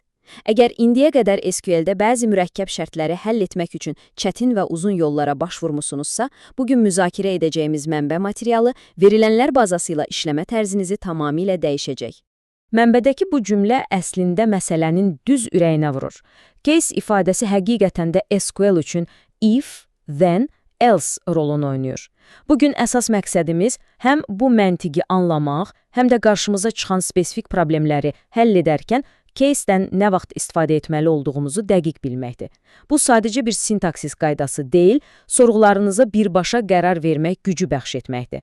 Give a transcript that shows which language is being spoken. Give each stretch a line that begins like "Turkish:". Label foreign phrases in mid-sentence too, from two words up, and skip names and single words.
Azerbaijani: Əgər indiyə qədər SQL-də bəzi mürəkkəb şərtləri həll etmək üçün çətin və uzun yollara baş vurmusunuzsa, bugün müzakirə edəcəyimiz mənbə materialı verilənlər bazası ilə işləmə tərzinizi tamamilə dəyişəcək. Mənbədəki bu cümlə əslində məsələnin düz ürəyinə vurur. Case ifadəsi həqiqətən də SQL üçün
English: if, then, else
Azerbaijani: rolunu oynayır. Bugün əsas məqsədimiz həm bu məntiqi anlamaq, həm də qarşımıza çıxan spesifik problemləri həll edərkən case-dən nə vaxt istifadə etməli olduğumuzu dəqiq bilməkdir. Bu sadəcə bir sintaksis qaydası deyil, sorğularınıza birbaşa qərar vermək gücü bəxş etməkdir.